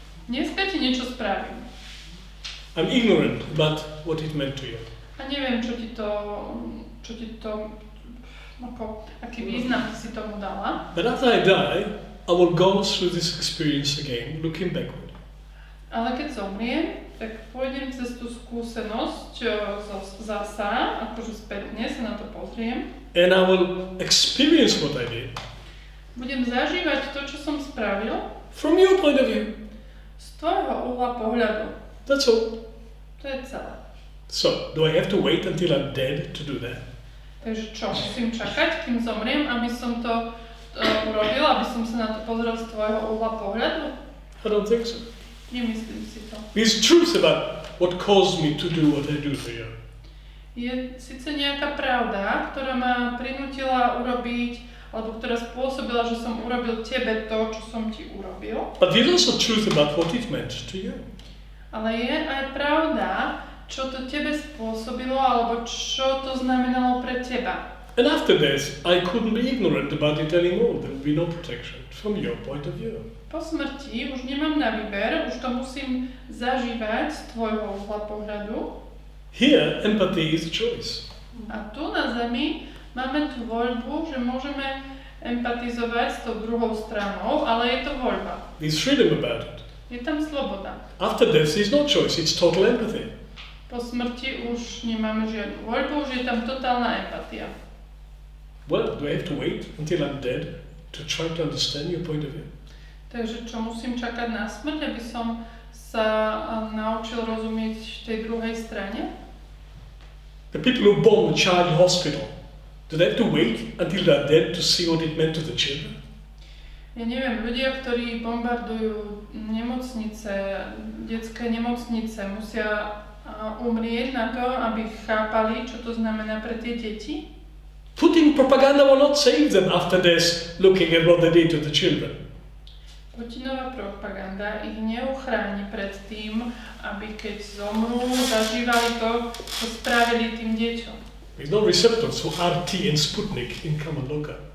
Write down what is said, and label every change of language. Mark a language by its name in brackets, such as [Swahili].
[Slovak] Dneska ti niečo spravím. [English] I'm ignorant about what it meant to you. [Slovak] A neviem, čo ti to aký význam si tomu dala. [English] But after I die, I will go through this experience again, looking backward. [Slovak] Ale keď zomriem, tak pôjdem cez tú skúsenosť zasa, akože spätne sa na to pozriem. [English] And I will experience what I did. [Slovak] Budem zažívať to, čo som spravil. [English] From your point of view. [Slovak] Z tvojho uhla pohľadu. [English] That's all. [Slovak] To je celé. [English] So, do I have to wait until I'm dead to do that? [Slovak] Takže čo, musím čakať, kým zomriem, aby som to urobil, aby som sa na to pozrel z tvojho uhla pohľadu? [English] I don't think so. [Slovak] Nemyslím si to. [English] There's truth about what caused me to do what I do to you. [Slovak] Je síce nejaká pravda, ktorá ma prinútila urobiť, alebo ktorá spôsobila, že som urobil tebe to, čo som ti urobil. [English] But there's also truth about what it meant to you. [Slovak] Ale je aj pravda, čo to tebe spôsobilo, alebo čo to znamenalo pre teba. [English] And after this, I couldn't be ignorant about it anymore. There would be no protection from your point of view. [Slovak] Po smrti už nemám na výber, už to musím zažívať z tvojho uhla pohľadu. [English] Here, empathy is a choice. [Slovak] A tu na Zemi máme tú voľbu, že môžeme empatizovať s tou druhou stranou, ale je to voľba. [English] There's freedom about it. [Slovak] Je tam sloboda. [English] After death, there's no choice. It's total empathy. [Slovak] Po smrti už nemáme žiadnu voľbu, už je tam totálna empatia. [English] Well, do I have to wait until I'm dead to try to understand your point of view? [Slovak] Takže čo, musím čakať na smrť, aby som sa naučil rozumieť tej druhej strane? [English] The people who bomb a child in hospital, do they have to wait until they're dead to see what it meant to the children? [Slovak] Ja neviem, ľudia, ktorí bombardujú nemocnice, detské nemocnice, musia umrieť na to, aby chápali, čo to znamená pre tie deti? [English] Putting propaganda will not save them after this, looking at what they did to the children. [Slovak] Putinová propaganda ich neuchráni pred tým, aby keď zomrú, zažívali to, čo spravili tým deťom. [English] There's no receptors for RT and Sputnik in Kamalonga.